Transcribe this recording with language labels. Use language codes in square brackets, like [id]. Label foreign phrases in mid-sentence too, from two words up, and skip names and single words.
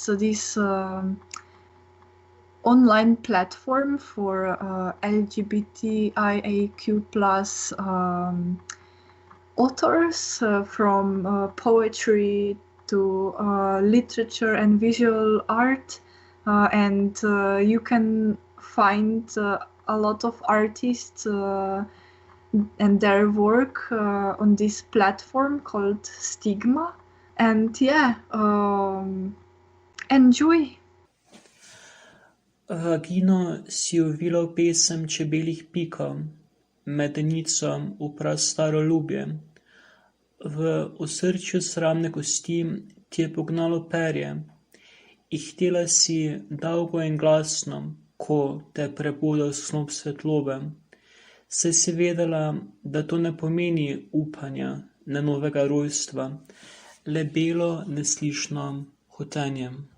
[en] So this online platform for LGBTIAQ plus authors from poetry to literature and visual art, and you can find a lot of artists and their work on this platform called Stigma. And yeah, enjoy. [sl] Vagino si uvilo pesem čebeljih pikov, medenico v prastaro ljubje. V osrčju sramne kosti ti je pognalo perje, i htela si dolgo in glasno, ko te prebudil snop svetlobe, saj si vedela, da to ne pomeni upanja, ne novega rojstva, le belo, neslišno hotenje.